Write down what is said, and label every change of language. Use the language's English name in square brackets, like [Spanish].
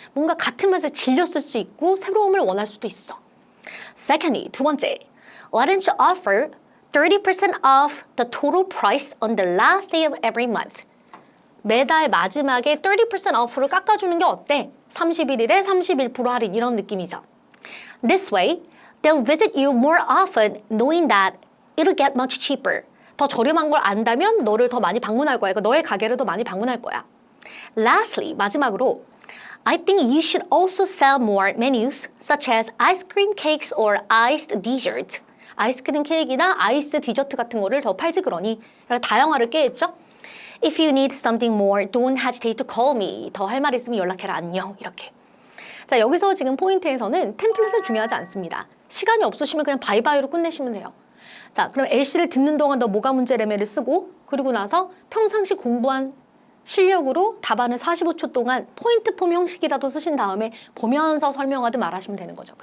[Korean] 뭔가 같은 맛에 질렸을 수 있고 새로움을 원할 수도 있어. [English] Secondly, [Korean] 두 번째. [English] Why don't you offer 30% off the total price on the last day of every month? [Korean] 매달 마지막에 30% off를 깎아주는 게 어때? 31일에 31% 할인 이런 느낌이죠. [English] This way, they'll visit you more often knowing that it'll get much cheaper. [Korean] 더 저렴한 걸 안다면 너를 더 많이 방문할 거야. 그러니까 너의 가게를 더 많이 방문할 거야. [English] Lastly, [Korean] 마지막으로 [English] I think you should also sell more menus such as ice cream cakes or iced dessert. [Korean] 아이스크림 케이크나 아이스 디저트 같은 거를 더 팔지 그러니 다양화를 깨했죠. [English] If you need something more, don't hesitate to call me. [Korean] 더 할 말 있으면 연락해라. 안녕. 이렇게. 자, 여기서 지금 포인트에서는 템플릿은 중요하지 않습니다. 시간이 없으시면 그냥 바이바이로 끝내시면 돼요. 자, 그럼 LC를 듣는 동안 너 뭐가 문제래매를 쓰고 그리고 나서 평상시 공부한 실력으로 답안을 45초 동안 포인트 폼 형식이라도 쓰신 다음에 보면서 설명하듯 말하시면 되는 거죠.